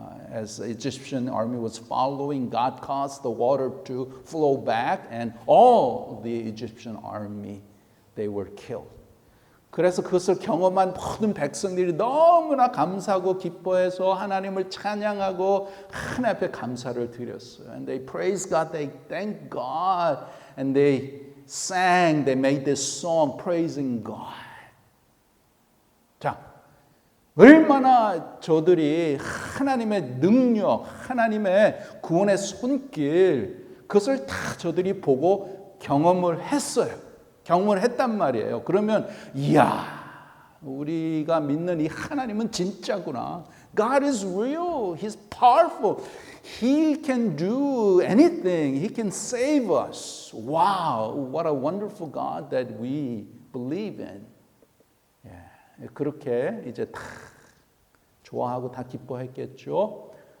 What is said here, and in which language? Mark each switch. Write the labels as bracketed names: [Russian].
[English] As the Egyptian army was following, God caused the water to flow back, and all the Egyptian army, they were killed. [Korean] 그래서 그것을 경험한 모든 백성들이 너무나 감사하고 기뻐해서 하나님을 찬양하고 하나님 앞에 감사를 드렸어요. [English] And they praised God, they thanked God, and they sang, they made this song praising God. [Korean] 자, 얼마나 저들이 하나님의 능력, 하나님의 구원의 손길, 그것을 다 저들이 보고 경험을 했어요. 경험을 했단 말이에요. 그러면 이야, 우리가 믿는 이 하나님은 진짜구나. [English] God is real. He's powerful. He can do anything. He can save us. Wow, what a wonderful God that we believe in. [Korean] 그렇게 이제 다 좋아하고 다 기뻐했겠죠.